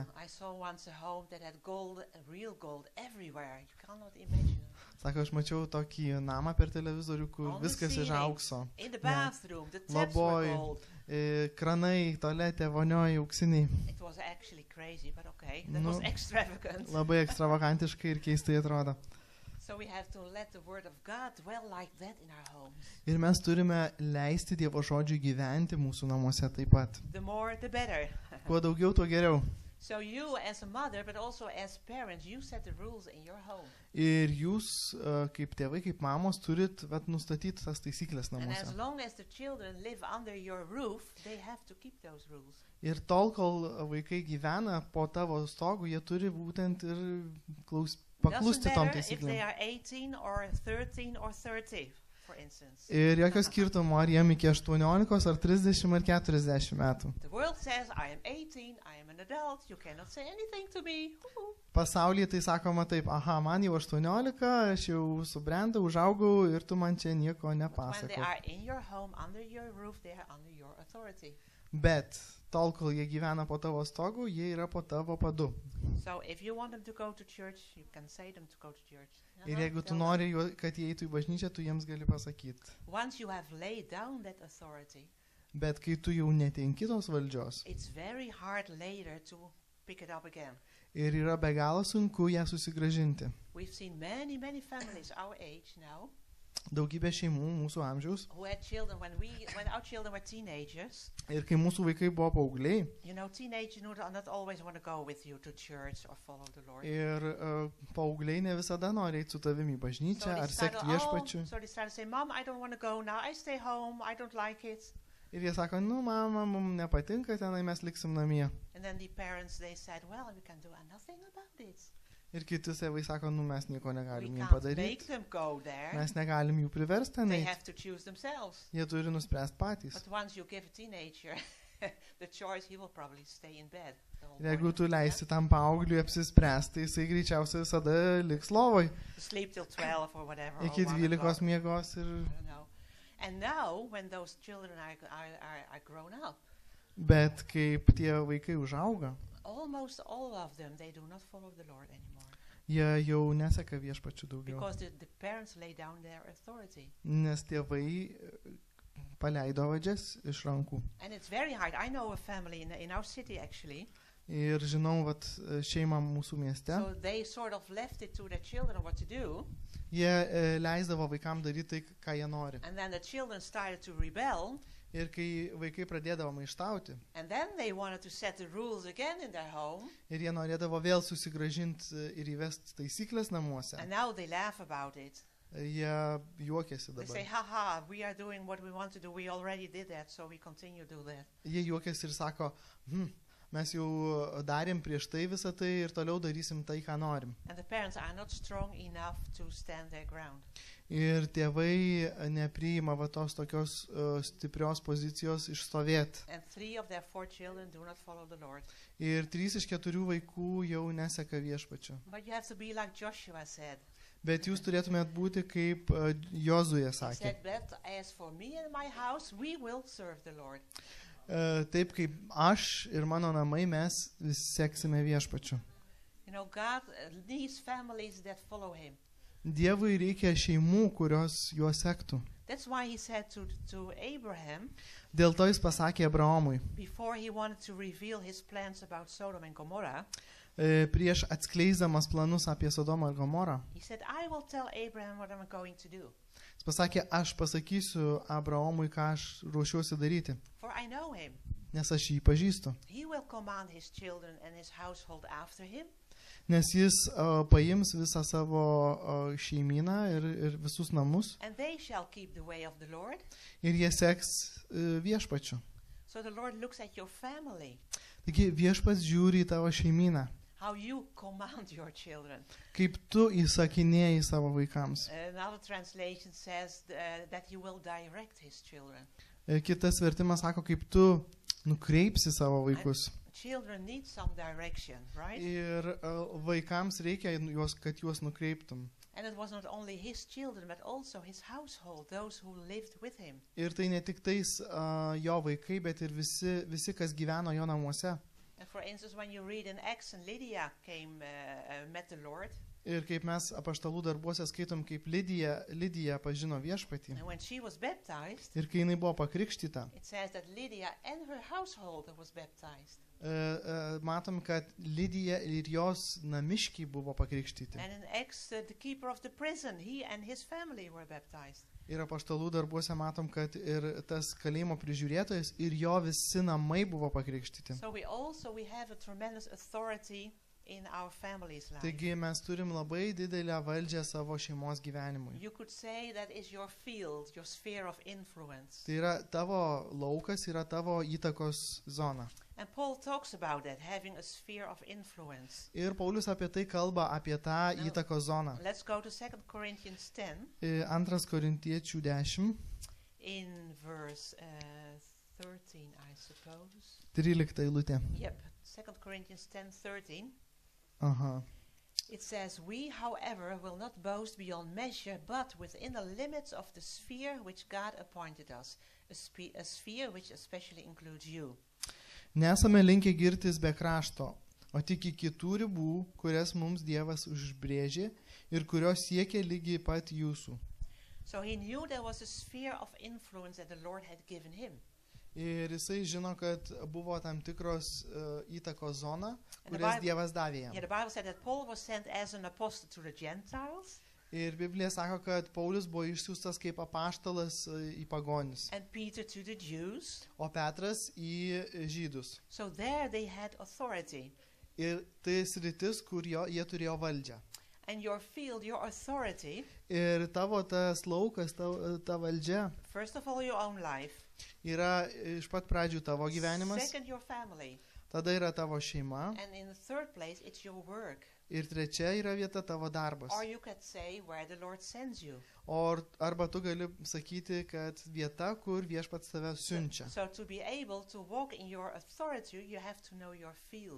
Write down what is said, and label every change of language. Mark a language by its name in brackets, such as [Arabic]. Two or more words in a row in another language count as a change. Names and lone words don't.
[English] I saw once a home that had gold, real gold everywhere. You cannot imagine it. [Lithuanian] Sako, aš mačiau tokį namą per televizorių, kur [English] On the [Lithuanian] viskas iš [English] ceiling, [Lithuanian] aukso. [English] In the Yeah. bathroom, the taps were [Lithuanian] Labai. [English] gold. [Lithuanian] Kranai, toletė, vonioji, auksiniai. [English] It was actually crazy, but okay. That No. was extravagant. [Lithuanian] Labai ekstravagantiškai ir keistai atrodo. [English] So we have to let the Word of God dwell like that in our homes. [Lithuanian] Ir mes turime leisti Dievo žodžiui gyventi mūsų namuose taip pat. [English] The more, the better. [Lithuanian] Kuo daugiau, tuo geriau. [English] So you as a mother, but also as parents, you set the rules in your home. [Lithuanian] Ir jūs, kaip tėvai, kaip mamos, turit nustatyti tas taisyklės [English] And as [Lithuanian] namuose. [English] long as the children live under your roof, they have to keep those rules. [Lithuanian] Ir tol, kol vaikai gyvena po tavo stogu, jie turi būtent ir paklusti [English] Doesn't [Lithuanian] tom [English] matter if they [Lithuanian] taisyklėm. [English] are 18 or 13 or 30, for instance. [Lithuanian] Ir jokio skirtumo, ar jiem iki 18, ar 30, ar 40 metų. [English] The world says, I am 18, I am an adult, you cannot say anything to me. Woo-hoo. [Lithuanian] Pasaulyje tai sakoma taip, aha, man jau 18, aš jau subrendau, užaugau ir tu man čia nieko [English] But when they [Lithuanian] nepasakok. [English] are in your home, under your roof, they are under your authority. [Lithuanian] Bet tol, kol jie gyvena po tavo stogu, jie yra po tavo padu. [English] So if you want them to go to church, you can say them to go to church. [Lithuanian] Ir Uh-huh, jeigu tu [English] tell them. [Lithuanian] nori, kad jie eitų į bažnyčią, tu jiems gali pasakyti. [English] Once you have laid down that authority, [Lithuanian] Bet kai tu jau netenki tos valdžios [English] it's very hard later to pick it up again. [Lithuanian] ir yra be galo sunku ją susigražinti. [English] We've seen many, many families our age now [Lithuanian] Daugybė šeimų mūsų amžiaus [English] who had children when our children were teenagers. [Lithuanian] ir kai mūsų vaikai buvo paaugliai [English] You know, teenagers not always want to go with you to church or follow the Lord. [Lithuanian] ir paaugliai ne visada nori eiti su tavimi į bažnyčią ar sekti viešpačiu. [English] So they started saying, Mom, I don't want to go now. I stay home. I don't like it. [Lithuanian] Ir jie sako, nu mama, mums nepatinka tenai, mes liksim namie. [English] And then the parents, they said, well, we can do nothing about it. [Lithuanian] Ir kiti tėvai sako, nu mes nieko [English] We [Lithuanian] negalim jiem [English] can't make [Lithuanian] padaryti, [English] them go there. [Lithuanian] mes negalim jų priversti [English] They [Lithuanian] tenai, [English] have to choose themselves. [Lithuanian] jie turi nuspręsti patys. [English] But once you give a teenager the choice, he will probably stay in bed. the whole [Lithuanian] Ir jeigu [English] morning. [Lithuanian] tu leisi tam paaugliui apsispręsti, tai jisai greičiausiai visada liks lovoj. [English] To sleep till 12 or whatever. [Lithuanian] Iki [English] or 1 [Lithuanian] 12 [English] o'clock. [Lithuanian] miegos ir... [English] I don't know. And now, when those children are grown up, [Lithuanian] Bet kaip tie vaikai užauga, [English] almost all of them, they do not follow the Lord anymore. [Lithuanian] jie jau neseka viešpačių daugiau. [English] Because the parents lay down their authority. [Lithuanian] Nes tėvai paleido vadžias iš rankų. [English] And it's very hard. I know a family in our city, actually. [Lithuanian] Ir žinau, vat, šeimą mūsų mieste, [English] So they sort of left it to their children what to do. [Lithuanian] jie leisdavo vaikam daryti tai, ką jie nori. [English] And then the children started to rebel. [Lithuanian] Ir kai vaikai pradėdavo maištauti, [English] And then they wanted to set the rules again in their home. [Lithuanian] ir jie norėdavo vėl susigražinti ir įvesti taisyklės namuose, [English] And now they laugh about it. [Lithuanian] jie juokėsi [English] They say, [Lithuanian] dabar. [English] haha, we are doing what we want to do. We already did that, so we continue to do that. [Lithuanian] Jie juokėsi ir sako, mes jau darėm prieš tai visą tai ir toliau darysim tai, ką norim. [English] And the parents are not strong enough to stand their ground. [Lithuanian] Ir tėvai nepriima va tos tokios stiprios pozicijos išstovėti. [English] And 3 of their 4 children do not follow the Lord. [Lithuanian] Ir 3 iš 4 vaikų jau neseka viešpačiu. [English] But you have to be like Joshua said. [Lithuanian] Bet jūs turėtumėt būti kaip Jozuė [English] He [Lithuanian] sakė. [English] said, but as for me and my house, we will serve the Lord. [Lithuanian] Taip kaip aš ir mano namai mes visi seksime viešpačiu. [English] You know, God needs families that follow him. [Lithuanian] Dievui reikia šeimų, kurios juos sektų. [English] That's why he said to Abraham, [Lithuanian] Dėl to jis pasakė Abraomui, [English] before he wanted to reveal his plans about Sodom and Gomorrah, [Lithuanian] prieš atskleisdamas planus apie Sodomą ir Gomorą, [English] he said, I will tell Abraham what I'm going to do. [Lithuanian] jis pasakė, aš pasakysiu Abraomui, ką aš ruošiuosi daryti, [English] For I know him. [Lithuanian] nes aš jį pažįstu. [English] He will command his children and his household after him, [Lithuanian] Nes jis paims visą savo šeimyną ir visus namus [English] and they shall keep the way of the Lord. [Lithuanian] ir jie seks viešpačiu. [English] So the Lord looks at your family, [Lithuanian] Taigi viešpats žiūri į tavo šeimyną, [English] how you command your children. [Lithuanian] kaip tu įsakinėjai savo vaikams. [English] Another translation says that he will direct his children. [Lithuanian] Kitas vertimas sako, kaip tu nukreipsi savo vaikus. [English] Children need some direction, right? [Lithuanian] Ir vaikams reikia, kad juos nukreiptum. [English] And it was not only his children, but also his household, those who lived with him. [Lithuanian] Ir tai ne tik tais jo vaikai, bet ir visi, kas gyveno jo namuose. [English] And for instance, when you read in Acts, and Lydia met the Lord, [Lithuanian] Ir kaip mes apaštalų darbuose skaitom, kaip Lidija pažino viešpatį. [English] and when she was baptized, [Lithuanian] Ir kai jinai buvo pakrikštyta, [English] it says that Lydia and her household was baptized. [Lithuanian] matom, kad Lidija ir jos namiškiai buvo pakrikštyti. [English] And in Acts, the keeper of the prison, he and his family were baptized. [Lithuanian] Ir apaštalų darbuose matom, kad ir tas kalėjimo prižiūrėtojas ir jo visi namai buvo pakrikštyti. [English] So we have a tremendous authority in our family's life. [Lithuanian] Taigi mes turim labai didelę valdžią savo šeimos gyvenimui. [English] You could say that is your field, your sphere of influence. [Lithuanian] Tai yra tavo laukas, yra tavo įtakos zona. [English] And Paul talks about that, having a sphere of influence. [Lithuanian] Ir Paulius apie tai kalba, apie tą [English] No. [Lithuanian] įtakos zoną. [English] Let's go to 2 Corinthians 10 [Lithuanian] 2 Korintiečių 10, [English] in verse 13, I suppose. [Lithuanian] 13 eilutė. [English] Yep, 2 Corinthians 10:13. Aha. It says, we, however, will not boast beyond measure, but within the limits of the sphere which God appointed us, a sphere which especially includes you. [Lithuanian] Nesame linkę girtis be krašto, o tik iki kitų ribų, kurias mums Dievas užbrėžė ir kurios siekia lygiai pat jūsų. [English] So he knew there was a sphere of influence that the Lord had given him. [Lithuanian] Ir jisai žino, kad buvo tam tikros įtakos zona, [English] And the [Lithuanian] kurias [English] Bible- [Lithuanian] Dievas davė [English] Yeah, [Lithuanian] jam. [English] the Bible said that Paul was sent as an apostle to the Gentiles, [Lithuanian] Ir Biblija sako, kad Paulius buvo išsiųstas kaip apaštalas į pagonis, [English] and Peter to the Jews. [Lithuanian] o Petras į žydus. [English] So there they had authority. [Lithuanian] Ir tai sritis, kur jie turėjo valdžią. [English] And your field, your authority, [Lithuanian] Ir tavo tas laukas, ta valdžia [English] first of all, your own life. [Lithuanian] yra iš pat pradžių tavo gyvenimas, [English] Second, your family. [Lithuanian] tada yra tavo šeima [English] And in the third place, it's your work. [Lithuanian] ir trečia yra vieta tavo darbas. [English] Or you could say where the Lord sends you. [Lithuanian] Arba tu gali sakyti, kad vieta, kur viešpats tave siunčia. [English] So to be able to walk in your authority, you have to know your field.